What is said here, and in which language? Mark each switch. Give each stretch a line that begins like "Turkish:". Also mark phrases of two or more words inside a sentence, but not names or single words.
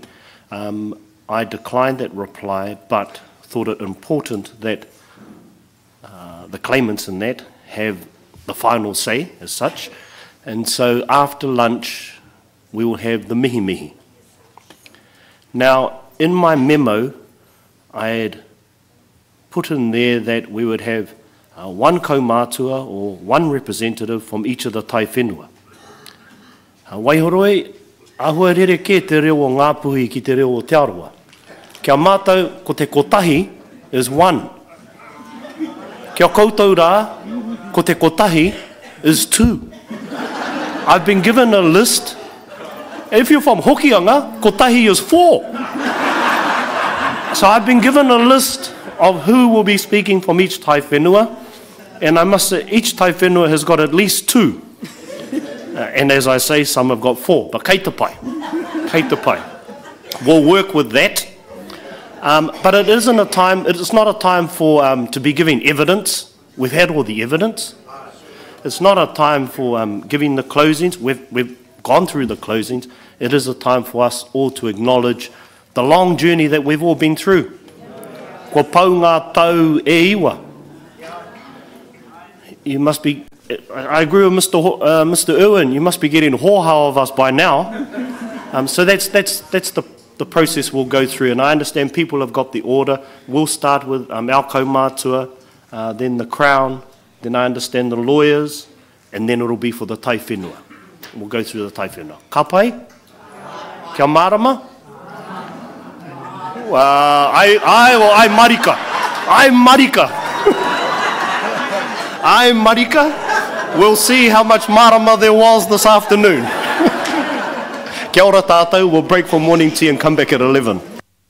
English: I declined that reply, but thought it important that the claimants in that have the final say as such. And so after lunch, we will have the mihi. Now, in my memo, I had put in there that we would have one kaumātua or one representative from each of the
Māori: tai whenua. Waihoroi, ahua rere ke te reo o Ngāpuhi ki te reo o Te Aroa. Kia mātou, ko te kotahi
English: is one.
Māori: Kia koutou rā, ko te kotahi
English: is two. I've been given a list. If you're from Hokianga, kotahi is four. So I've been given a list of who will be speaking from each
Māori: tai whenua,
English: and I must say each
Māori: tai whenua
English: has got at least two. And as I say, some have got four, but
Māori: kei te pai.
English: We'll work with that. But it isn't a time, it's not a time for, to be giving evidence. We've had all the evidence. It's not a time for giving the closings. We've gone through the closings. It is a time for us all to acknowledge the long journey that we've all been through.
Māori: Kua pau ngā tau e iwa.
English: You must be, I agree with Mr. Irwin, you must be getting hoha of us by now. So that's the process we'll go through, and I understand people have got the order. We'll start with our kaumātua, then the Crown, then I understand the lawyers, and then it'll be for the
Māori: tai whenua.
English: We'll go through the
Māori: tai whenua. Ka pai? Kia marama? Ai marika. Ai marika. Ai marika.
English: We'll see how much marama there was this afternoon.
Māori: Kia ora tātou,
English: we'll break for morning tea and come back at 11.